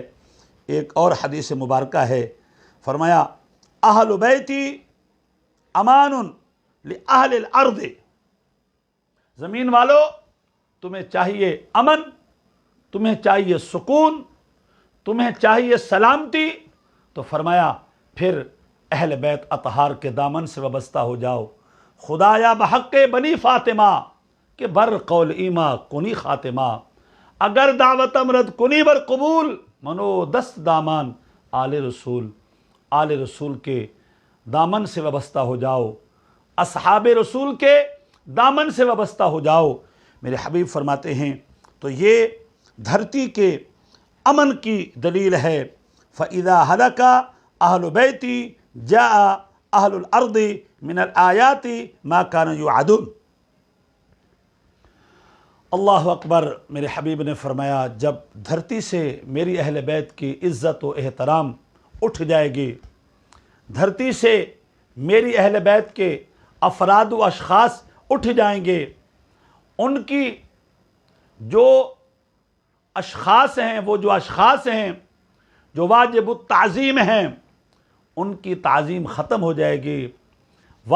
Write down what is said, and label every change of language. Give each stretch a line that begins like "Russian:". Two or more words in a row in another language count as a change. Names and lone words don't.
Urdu: ایک اور حدیث مبارکہ ہے، فرمایا
Arabic: اہل بیتی امان لأہل الارض،
Urdu: زمین والو تمہیں چاہیے امن، تمہیں چاہیے سکون، تمہیں چاہیے سلامتی، تو فرمایا پھر اہل بیت اطہار کے دامن سے وابستہ ہو جاؤ۔
Persian: خدایا بحق بنی فاطمہ کہ بر قول ایما کنی خاتمہ، اگر دعوت امرد کنی بر قبول، منو دست دامان
Urdu: آل رسول، آل رسول کے دامن سے وابستہ ہو جاؤ، اصحاب رسول کے دامن سے وابستہ ہو جاؤ۔ میرے حبیب فرماتے ہیں تو یہ دھرتی کے امن کی دلیل ہے۔
Arabic: فَإِذَا هَلَكَ أَهْلُ بَيْتِي جَاءَ أَهْلُ الْأَرْضِ مِنَ الْآيَاتِ مَا كَانَ يُوعَدُونَ۔ اللہ اکبر،
Urdu: میرے حبیب نے فرمایا جب دھرتی سے میری اہل بیت کی عزت و احترام اٹھ جائے گی، دھرتی سے میری اہل بیت کے افراد و اشخاص اٹھ جائیں گے، ان کی جو اشخاص ہیں، وہ جو اشخاص ہیں جو واجب التعظیم ہیں، ان کی تعظیم ختم ہو جائے گی۔